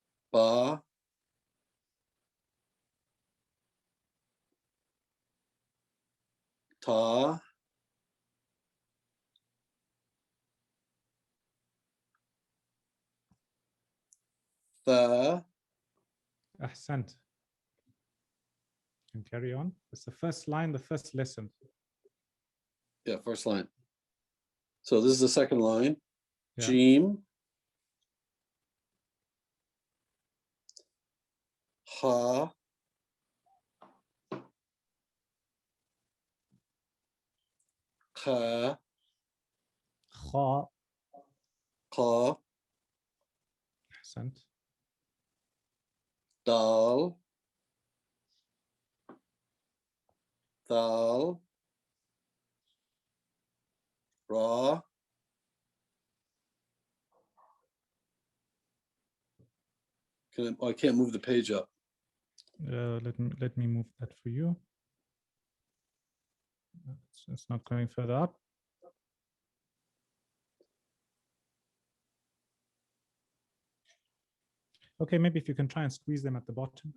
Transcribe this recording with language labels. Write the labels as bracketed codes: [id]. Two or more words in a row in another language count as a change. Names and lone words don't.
[ar] Ba, ta, tha, [en] Ahsant. And carry on. It's the first line, the first lesson. yeah, first line. So this is the second line. Yeah. [ar] Jim, ha, kha, Kha. qa, Ahsant. dal, thal, ra, [en] I can't move the page up. Let me move that for you. It's not going further up. Okay, maybe if you can try and squeeze them at the bottom.